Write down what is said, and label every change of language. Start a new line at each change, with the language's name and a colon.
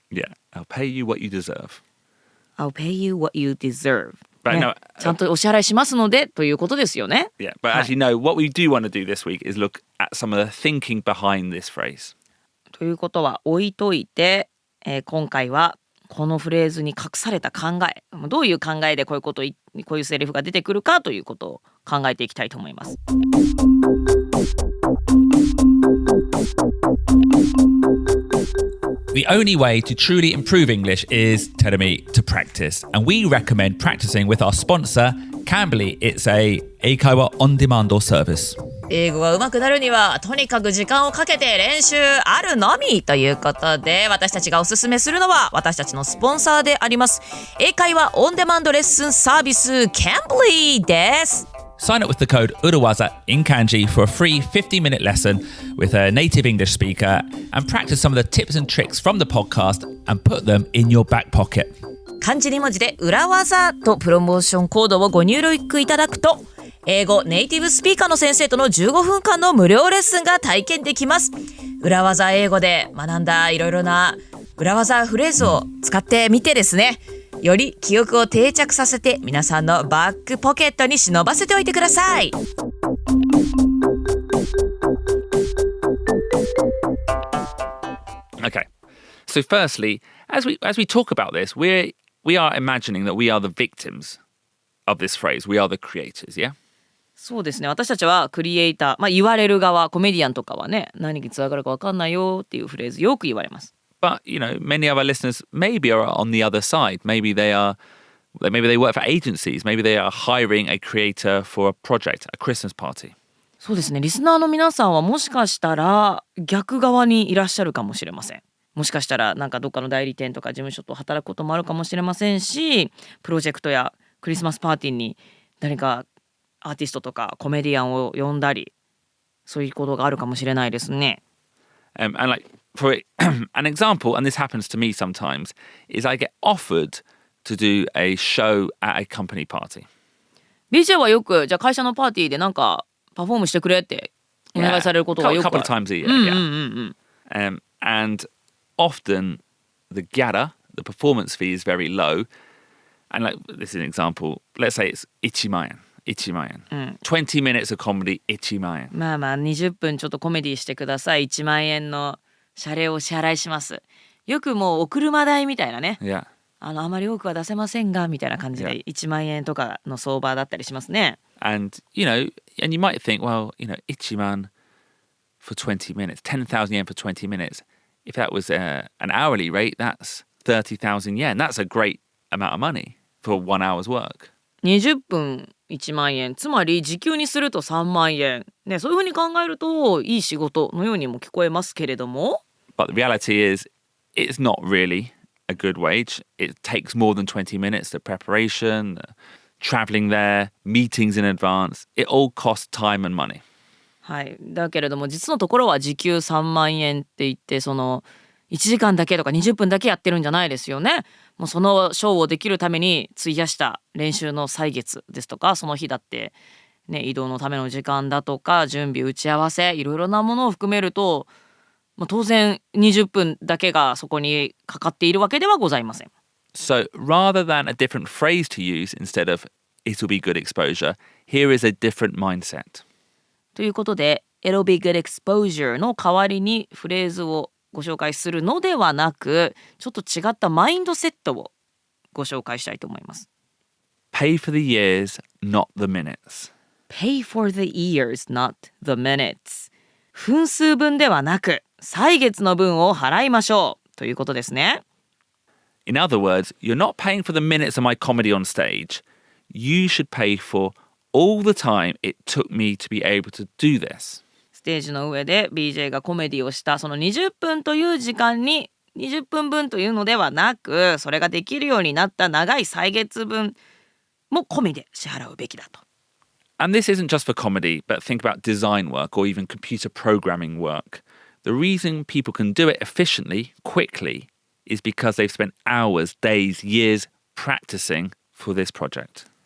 English: Yeah, I'll pay you what you deserve. I'll pay you what you deserve. But ね no,
Japanese: ちゃんとお支払いしますのでということですよね。
English: Yeah, but actually, no, what we do want to do this week is look at some of the thinking behind this phrase.
Japanese: ということは置いといて、今回はこのフレーズに隠された考え、どういう考えでこういうセリフが出てくるかということを考えていきたいと思います。
English: The only way to truly improve English is, Terumi, to practice. And we recommend practicing with our sponsor, Cambly. It's a Eikaiwa on-demand service.
Japanese: 英語が上手くなるにはとにかく時間をかけて練習あるのみということで、私たちがおすすめするのは私たちのスポンサーであります英会話オンデマンドレッスンサービス Cambly です。
English: Sign up with the code Urawaza in Kanji for a free 50-minute lesson with a native English speaker and practice some of the tips and tricks from the podcast and put them in your back pocket.
Japanese: 漢字2文字で裏技とプロモーションコードをご入力いただくと、英語ネイティブスピーカーの先生との15分間の無料レッスンが体験できます。裏技英語で学んだいろいろな裏技フレーズを使ってみてですね、より記憶を定着させて皆さんのバックポケットに忍ばせておいてください。
English: Okay. So firstly, as we talk about this, we are imagining that we are the victims of this phrase. We are the creators, yeah?
Japanese: そうですね、私たちはクリエイター、言われる側、コメディアンとかはね、何につながるか分かんないよっていうフレーズよく言われます。
English: But, many of our listeners maybe are on the other side. Maybe they work for agencies. Maybe they are hiring a creator for a project, a Christmas party.
Japanese: そうですね、リスナーの皆さんはもしかしたら逆側にいらっしゃるかもしれません。もしかしたらなんかどっかの代理店とか事務所と働くこともあるかもしれませんし、プロジェクトやクリスマスパーティーに誰かアーティストとかコメディアンを呼んだり、そういうことがあるかもしれないですね。
English: And like for an example, and this happens to me sometimes, is I get offered to do a show at a company party.
Japanese: BJ はよくじゃあ会社のパーティーでなんかパフォームしてくれってお願いされることがよくある。
English: A couple of times a year, yeah. And often the gala, the performance fee is very low. And like this is an example. Let's say it's
Japanese: 1万円。
English: 1万円、20 minutes of comedy 1万円。
Japanese: まあ20分ちょっとコメディしてください、1万円の謝礼をお支払いします。よくもうお車代みたいなね、
English: yeah.
Japanese: あまり多くは出せませんがみたいな感じで1万円とかの相場だったりしますね。
English: And you might think, well, 1万 for 20 minutes, 10,000 yen for 20 minutes. If that was an hourly rate, that's 30,000 yen. That's a great amount of money for 1 hour's work.
Japanese: 20分1万円、つまり時給にすると3万円、ね、そういうふうに考えるといい仕事のようにも聞こえますけれども。
English: But the reality is, it's not really a good wage. It takes more than 20 minutes, the preparation, the traveling there, meetings in advance. It all costs time and money.
Japanese: はい、だけれども実のところは時給3万円って言って、その1時間だけとか20分だけやってるんじゃないですよね。もうそのショーをできるために費やした練習の歳月ですとか、その日だって、ね、移動のための時間だとか準備打ち合わせいろいろなものを含めると、当然20分だけがそこにかかっているわけではございません。
English: So rather than a different phrase to use instead of it'll be good exposure, here is a different mindset.
Japanese: ということで
English: it'll be good exposure
Japanese: の代わりにフレーズをご紹介するのではなく、ちょっと違ったマインドセットをご紹介したいと思います。
English: Pay for the years, not the minutes. Pay for the years, not the minutes.
Japanese: 分数分ではなく、歳月の分を払いましょうということですね。
English: In other words, you're not paying for the minutes of my comedy on stage. You should pay for all the time it took me to be able to do this.
Japanese: ステージの上で BJ がコメディをしたその20分という時間に20分分というのではなく、それができるようになった長い歳月分も込みで支払うべきだと。
English: And this isn't just for comedy, but think about design work or even computer programming work. The reason people can do it efficiently, quickly, is because they've spent hours, days, years practicing for this project.